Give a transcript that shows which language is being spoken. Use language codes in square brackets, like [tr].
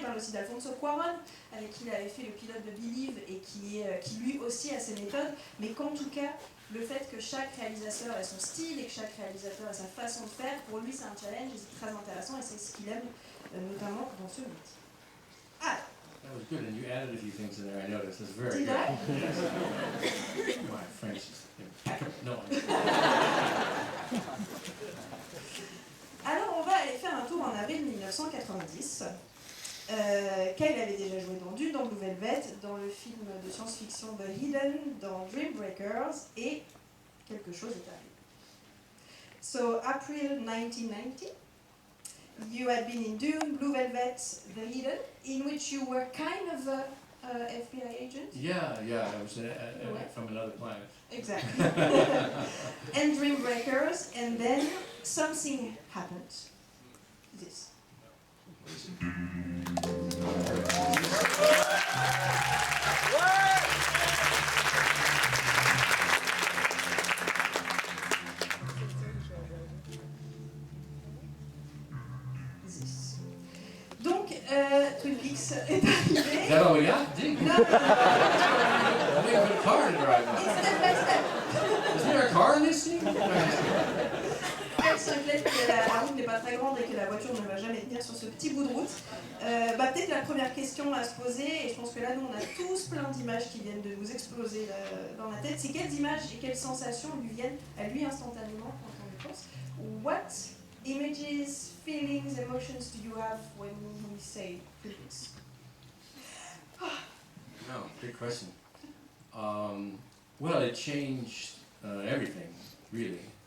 [fr] Il parle aussi d'Alfonso Cuarón, avec qui il avait fait le pilote de Believe et qui lui aussi a ses méthodes, mais qu'en tout cas, le fait que chaque réalisateur ait son style et que chaque réalisateur ait sa façon de faire, pour lui c'est un challenge et c'est très intéressant et c'est ce qu'il aime notamment dans ce métier. Ah, [en] That was good, and you added a few things in there. I noticed. It's very did good. I? My French is impeccable. No. [fr] Alors on va aller faire un tour en avril 1990. Kyle avait déjà joué dans Dune, dans Blue Velvet, dans le film de science-fiction The Hidden, dans Dream Breakers, et quelque chose est arrivé. [en] So, April 1990, you had been in Dune, Blue Velvet, The Hidden, in which you were kind of a FBI agent. Yeah. I was from another planet. Exactly. And Dream Breakers, and then something happened. This. This. [fr] Donc, Twin Peaks est arrivé. [en] Is that all we got? Dig. [fr] Non, [en] I think I've got a car to drive [fr] et [en] now. step by step. Is there a car in this scene? [fr] Kyle s'inquiète que la route n'est pas très grande et que la voiture ne va jamais tenir sur ce petit bout de route. Peut-être la première question à se poser, et je pense que là nous on a tous plein d'images qui viennent de nous exploser dans la tête, c'est quelles images et quelles sensations lui viennent à lui instantanément quand on y pense. [en] What images, feelings, emotions do you have when we say Twin Peaks? No, good question. Well, it changed everything, really.